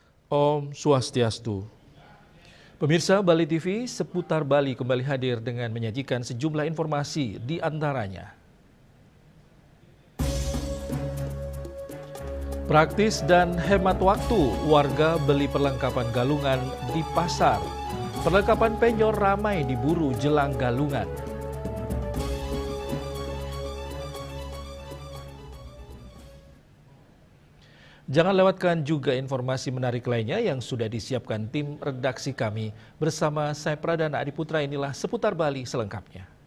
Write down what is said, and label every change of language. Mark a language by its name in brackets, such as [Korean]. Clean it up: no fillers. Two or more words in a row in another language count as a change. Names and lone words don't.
[Indonesian] Om Swastiastu. Pemirsa Bali TV, seputar Bali kembali hadir dengan menyajikan sejumlah informasi di antaranya. Praktis dan hemat waktu, warga beli perlengkapan galungan di pasar. Perlengkapan penyor ramai diburu jelang galungan. Jangan lewatkan juga informasi menarik lainnya yang sudah disiapkan tim redaksi kami. Bersama saya Pradana Adiputra, inilah seputar Bali selengkapnya.